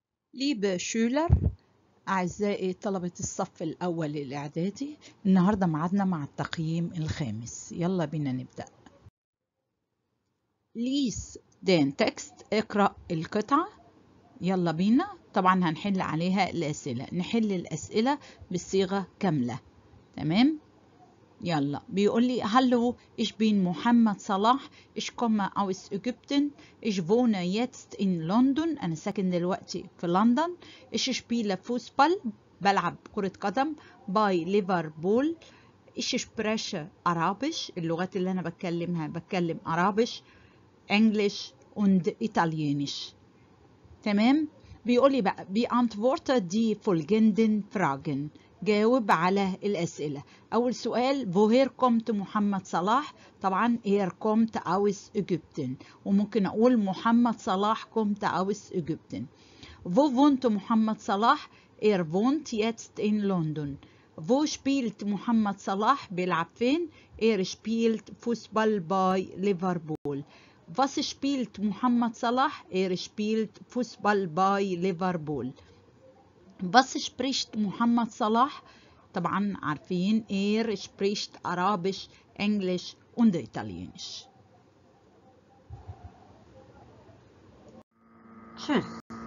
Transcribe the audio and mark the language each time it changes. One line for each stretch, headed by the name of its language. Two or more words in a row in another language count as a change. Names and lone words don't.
German: Liebe Schüler،
Arabic: أعزائي طلبة الصف الأول الإعدادي، النهاردة معادنا مع التقييم الخامس. يلا بينا نبدأ.
German: Lies den Text،
Arabic: اقرأ القطعة. يلا بينا. طبعا هنحل عليها الأسئلة، نحل الأسئلة بالصيغة كاملة. تمام. يلا بيقول لي
German: hallo ich bin محمد صلاح ich komme aus Ägypten ich wohne jetzt in London.
Arabic: أنا ساكن دلوقتي في لندن.
German: ich spiele Fußball،
Arabic: بلعب كرة قدم
German: bei Liverpool. ich spreche Arabisch،
Arabic: اللغات اللي أنا بتكلم
German: Arabisch Englisch und Italienisch.
Arabic: تمام. بيقول لي بقى
German: beantworte die folgenden Fragen،
Arabic: جاوب على الأسئلة. أول سؤال
German: woher kommt محمد صلاح؟ طبعا kommt aus Ägypten،
Arabic: وممكن أقول محمد صلاح
German: kommt aus Ägypten. wo wohnt محمد صلاح؟ wohnt jetzt in London. wo spielt محمد صلاح؟
Arabic: بيلعب فين؟
German: spielt Fußball bei Liverpool. Was spielt محمد صلاح؟ spielt Fußball bei Liverpool. Was spricht محمد صلاح؟
Arabic: طبعا عارفين
German: spricht Arabisch, Englisch und Italienisch. Tschüss.